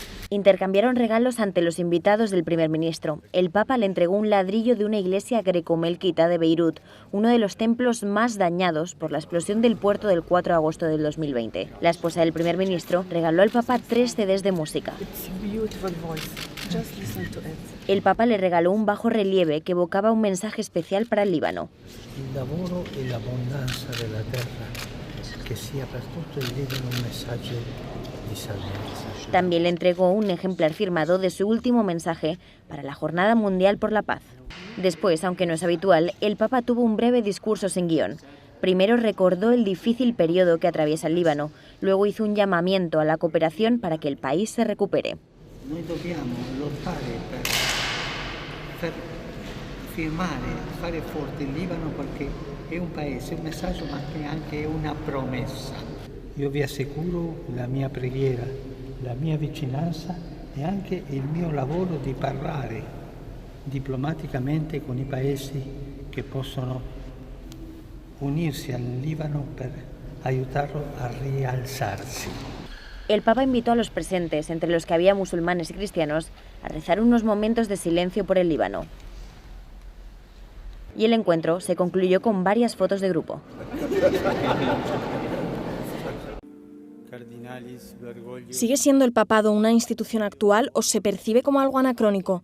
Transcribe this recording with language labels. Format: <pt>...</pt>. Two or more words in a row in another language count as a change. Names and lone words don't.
<es>Intercambiaron regalos ante los invitados del primer ministro. El Papa le entregó un ladrillo de una iglesia greco-melquita de Beirut, uno de los templos más dañados por la explosión del puerto del 4 de agosto del 2020. La esposa del primer ministro regaló al Papa 3 CDs de música. El Papa le regaló un bajo relieve que evocaba un mensaje especial para el Líbano.</es> <it>Il lavoro e l'abbondanza della terra, che sia per tutto il Libano un messaggio di salvezza.</it> <es>También le entregó un ejemplar firmado de su último mensaje para la Jornada Mundial por la Paz. Después, aunque no es habitual, el Papa tuvo un breve discurso sin guión. Primero recordó el difícil periodo que atraviesa el Líbano, luego hizo un llamamiento a la cooperación para que el país se recupere.</es> <it>Noi dobbiamo lottare per firmare, fare forte il Libano perché è un paese, un messaggio ma che anche è una promessa. Io vi assicuro la mia preghiera, la mia vicinanza e anche il mio lavoro di parlare diplomaticamente con i paesi che possono unirsi al Libano per aiutarlo a rialzarsi.</it> <es>El Papa invitó a los presentes, entre los que había musulmanes y cristianos, a rezar unos momentos de silencio por el Líbano. Y el encuentro se concluyó con varias fotos de grupo. ¿Sigue siendo el papado una institución actual o se percibe como algo anacrónico?</es>